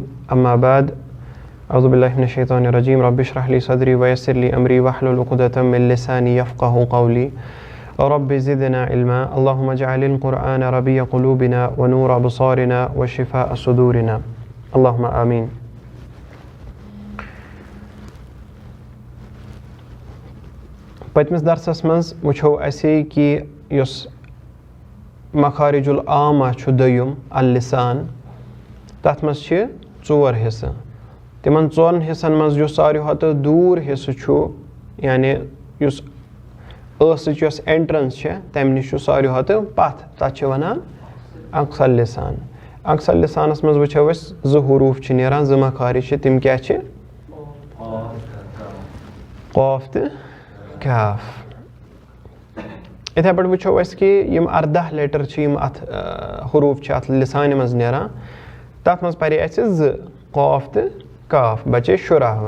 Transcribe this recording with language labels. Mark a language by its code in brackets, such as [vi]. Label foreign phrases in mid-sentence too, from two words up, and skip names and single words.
[ar] أما بعد، أعوذ بالله من الشيطان الرجيم. رب اشرح لي صدري ويسر لي أمري واحلل عقدة من لساني يفقه قولي. رب زدنا علما. اللهم اجعل القرآن ربيع قلوبنا ونور أبصارنا وشفاء صدورنا. اللهم آمين. [ks] پتمس درسس منز وچھو اسی کہ یس [ar] مخارج العامہ [ks] چھو دویم اللسان تتھ منز چھ ژور حصہ. تمن ژورن حصن منز یس ساروی کھۄتہٕ دوٗر حصہ چھُ یعنی یس ٲسٕچ یس اینٹرنس چھےٚ تمہِ نِش چھُ ساروی کھۄتہٕ پتھ تتھ چھِ ونان [ar] اقصى اللسان. [ks] اقصى اللسانس منز وٕچھو أسۍ زٕ حروٗف چھِ نیران، زٕ مخارج چھِ، تِم کیاہ چھِ؟ قاف تہٕ کاف. اِتھے پٲٹھۍ وٕچھو أسۍ کہِ یِم 14 لیٹر چھِ یِم اتھ حروٗف چھِ اتھ لسانہِ منٛز نیران، تتھ منٛز پرے اسہِ زٕ، قاف تہٕ کاف، بچے شُراہ.